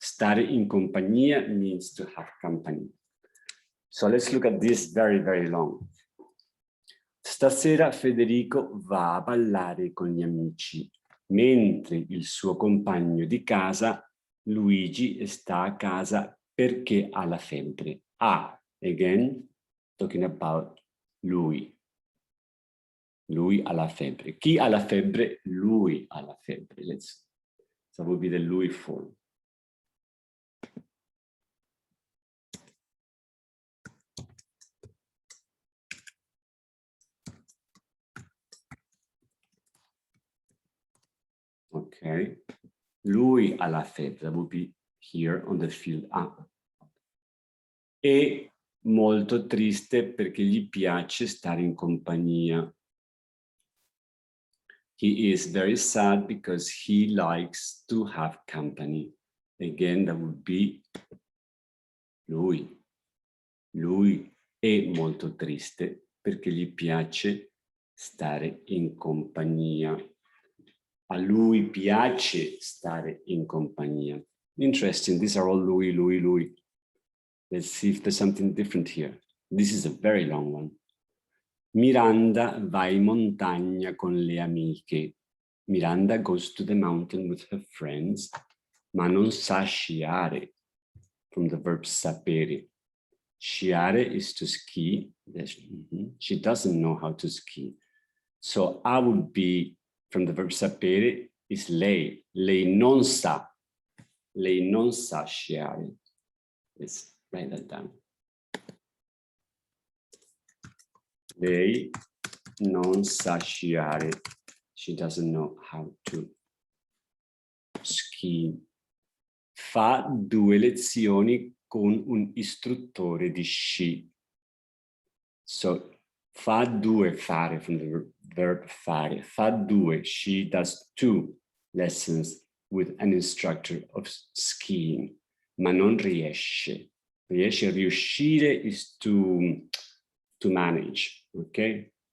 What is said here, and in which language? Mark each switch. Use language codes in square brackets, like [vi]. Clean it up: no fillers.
[it] Stare in compagnia [en] means to have company. So let's look at this very, very long. [it] Stasera Federico va a ballare con gli amici, mentre il suo compagno di casa, Luigi, sta a casa perché ha la febbre. [en] Again, talking about lui. [it] Lui ha la febbre. Chi ha la febbre? Lui ha la febbre. [en] That would be the lui form. Ok. [it] Lui ha la febbre. [en] That would be here on the field A. [it] È molto triste perché gli piace stare in compagnia. [en] He is very sad because he likes to have company. Again, that would be lui. [it] Lui è molto triste perché gli piace stare in compagnia. A lui piace stare in compagnia. [en] Interesting, these are all lui, lui, lui. Let's see if there's something different here. This is a very long one. [it] Miranda va in montagna con le amiche. [en] Miranda goes to the mountain with her friends, [it] ma non sa sciare, [en] from the verb sapere. Sciare is to ski. She doesn't know how to ski. So I would be, from the verb sapere, is lei. [it] Lei non sa. Lei non sa sciare. [en] Let's write that down. [it] Lei non sa sciare. [en] She doesn't know how to ski. [it] Fa 2 lezioni con un istruttore di sci. [en] So, fa 2, fare, from the verb fare. Fa 2, she does 2 lessons with an instructor of skiing, [it] ma non riesce. [en] Riuscire is to manage, ok?